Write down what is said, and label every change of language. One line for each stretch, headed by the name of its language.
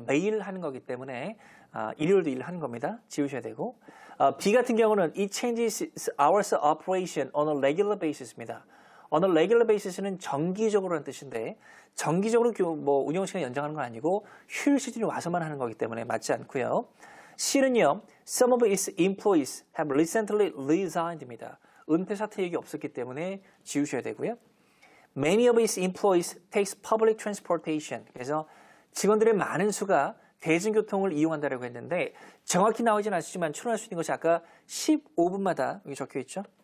Korean: 매일 하는 거기 때문에, 일요일도 일하는 겁니다. 지우셔야 되고. B 같은 경우는
English: it changes hours of operation on a regular basis
Korean: 입니다.
English: on a regular basis
Korean: 는 정기적으로라는 뜻인데 정기적으로 뭐 운영 시간 연장하는 건 아니고 휴일 시즌이 와서만 하는 거기 때문에 맞지 않고요. C는요.
English: Some of its employees have recently resigned
Korean: 입니다. 은퇴 사퇴 얘기 없었기 때문에 지우셔야 되고요.
English: Many of its employees takes public transportation.
Korean: 그래서 직원들의 많은 수가 대중교통을 이용한다고 했는데 정확히 나오진 않지만 추론할 수 있는 것이 아까 15분마다 여기 적혀 있죠.